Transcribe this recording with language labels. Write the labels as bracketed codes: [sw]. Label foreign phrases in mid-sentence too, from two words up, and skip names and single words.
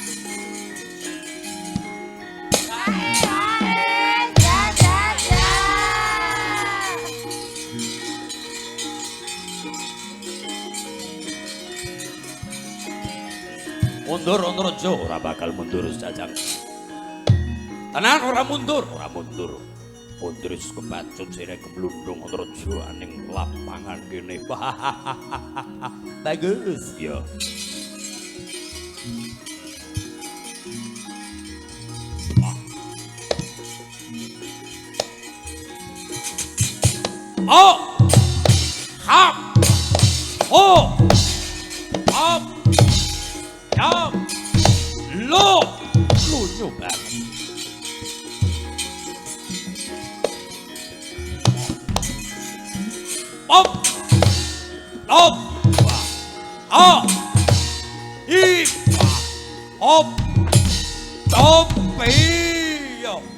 [jv] Mundur Antarja ora bakal mundur Jajang. Tenan ora mundur, ora mundur. Mundur wis kebacut sire kemlundung Antarja ning lapangan kene. Bagus ya. Oh! Hap! Oh! Hap! Yap! [id] Lo! Lucu banget. Op! Op! Ah! I! Op! Op! Iyo!